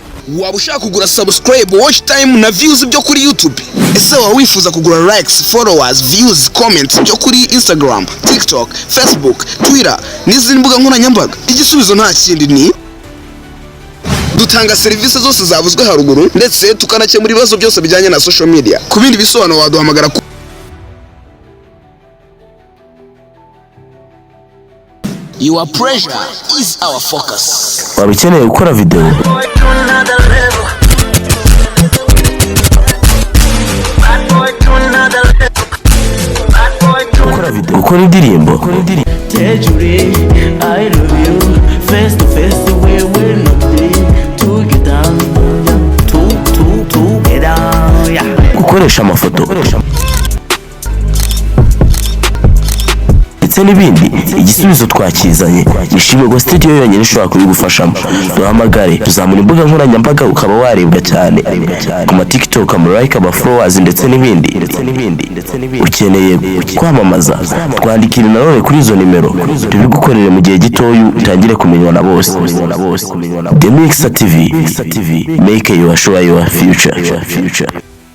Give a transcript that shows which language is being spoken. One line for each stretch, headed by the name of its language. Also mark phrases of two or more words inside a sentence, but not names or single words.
Kinyarwanda: waba ushaka kugura subscribe,
English: watch time
Kinyarwanda: na views byo kuri YouTube? Ese waba wifuza kugura
English: likes, followers, views, comments
Kinyarwanda: byo kuri Instagram, TikTok, Facebook, Twitter n'izindi mbuga nkoranyambaga? Igisubizo nta kindi ni dutanga serivisi zose zavuzwe haruguru ndetse tukanakemura ibibazo byose bijyanye na
English: social media.
Kinyarwanda: Ku bindi bisobanuro waduhamagara ku
English: Your pressure is our focus.
Kinyarwanda: Waba ukeneye gukora video, gukora indirimbo,
English: I love you face to face we will not be together together
Kinyarwanda: gukoresha amafoto ndetse n'ibindi. Igisubizo twakizanye. Yishimye studio yonyine ishobora kubigufashamo. Duhamagare, tuzamura imbuga nkoranyambaga ukaba warebwa cyane ku ma TikTok, like, aba followers ndetse n'ibindi. Ukeneye kwamamaza, twandikire nanone kuri izo nimero tubigukorere mu gihe gitoya utangire kumenywa na bose.
English: The Mix TV, make your show your future.